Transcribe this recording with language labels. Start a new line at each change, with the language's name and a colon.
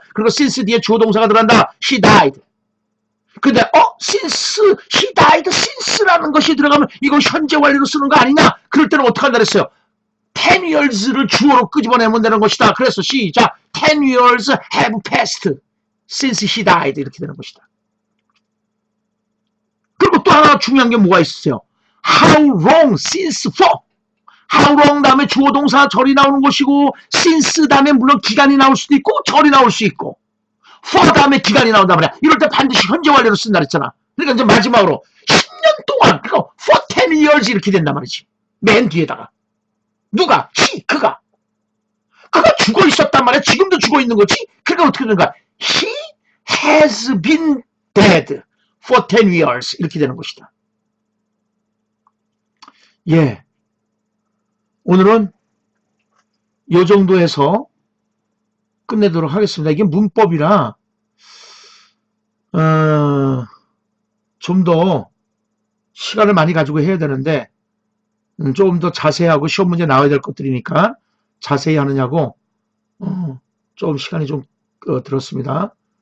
Korean: 그리고 since 뒤에 주어 동사가 들어간다.
English: she died.
Korean: 근데
English: since she died since
Korean: 라는 것이 들어가면 이거 현재 완료로 쓰는 거 아니냐? 그럴 때는 어떻게 한다 그랬어요? 10 years를 주어로 끄집어내면 되는 것이다. 그래서 시작.
English: 10 years have passed since she died.
Korean: 이렇게 되는 것이다. 그리고 또 하나 중요한 게 뭐가 있어요?
English: How long since for.
Korean: How long 다음에 주어 동사 절이 나오는 것이고 since 다음에 물론 기간이 나올 수도 있고 절이 나올 수 있고 for 다음에 기간이 나온단 말이야. 이럴 때 반드시 현재 완료로 쓴다 그랬잖아. 그러니까 이제 마지막으로 10년 동안 그거
English: for 10 years
Korean: 이렇게 된단 말이지. 맨 뒤에다가. 누가? 그가 죽어 있었단 말이야. 지금도 죽어 있는 거지. 그러니까 어떻게 되는 거야?
English: He has been dead for 10 years
Korean: 이렇게 되는 것이다. 예, 오늘은 이 정도에서 끝내도록 하겠습니다. 이게 문법이라 좀 더 시간을 많이 가지고 해야 되는데, 조금 더 자세하고 시험 문제 나와야 될 것들이니까 자세히 하느냐고, 좀 시간이 좀 들었습니다.